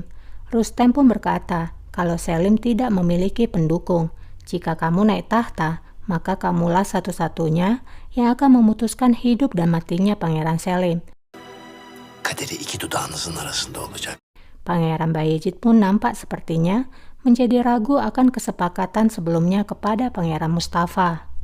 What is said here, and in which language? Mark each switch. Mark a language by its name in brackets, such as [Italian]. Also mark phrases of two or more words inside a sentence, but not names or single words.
[Indonesian] Rustem pun berkata, kalau Selim tidak memiliki pendukung, jika kamu naik tahta, maka kamulah satu-satunya yang akan memutuskan hidup dan matinya Pangeran Selim. [Turkish] kaderi iki dudağınızın arasında olacak. [Indonesian] Pangeran Bayezid pun nampak sepertinya menjadi ragu akan kesepakatan sebelumnya kepada Pangeran Mustafa.